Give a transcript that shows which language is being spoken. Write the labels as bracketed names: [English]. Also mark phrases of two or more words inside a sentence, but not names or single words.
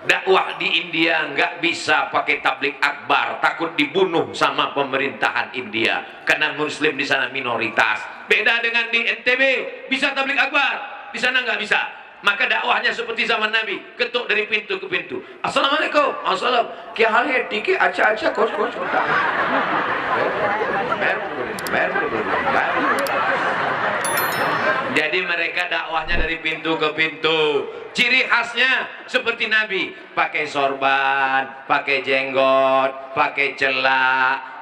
[Indonesian] Dakwah di India nggak bisa pakai tablik akbar, takut dibunuh sama pemerintahan India karena Muslim di sana minoritas. Beda dengan di NTB, bisa tablik akbar, di sana nggak bisa. Maka dakwahnya seperti zaman Nabi, ketuk dari pintu ke pintu. [Arabic] السلام عليكم، السلام. [Hindi] क्या हाल है? ठीक है, अच्छा कुछ होता है. [Indonesian] Jadi mereka dakwahnya dari pintu ke pintu. Ciri khasnya seperti Nabi, pakai sorban, pakai jenggot, pakai celak.